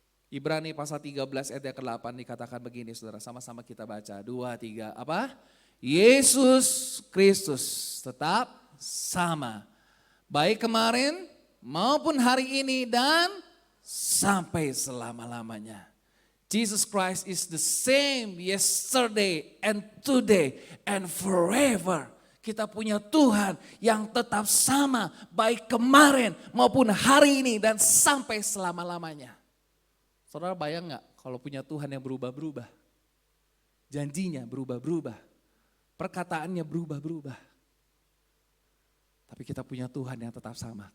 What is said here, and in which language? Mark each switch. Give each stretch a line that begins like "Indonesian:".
Indonesian: Ibrani pasal 13 ayat ke-8 dikatakan begini saudara, sama-sama kita baca. 2, 3, apa? Yesus Kristus tetap sama. Baik kemarin maupun hari ini dan sampai selama-lamanya.
English: Jesus Christ is the same yesterday and today and forever.
Indonesian: Kita punya Tuhan yang tetap sama baik kemarin maupun hari ini dan sampai selama-lamanya. Saudara bayang gak kalau punya Tuhan yang berubah-berubah? Janjinya berubah-berubah. Perkataannya berubah-berubah. Tapi kita punya Tuhan yang tetap sama.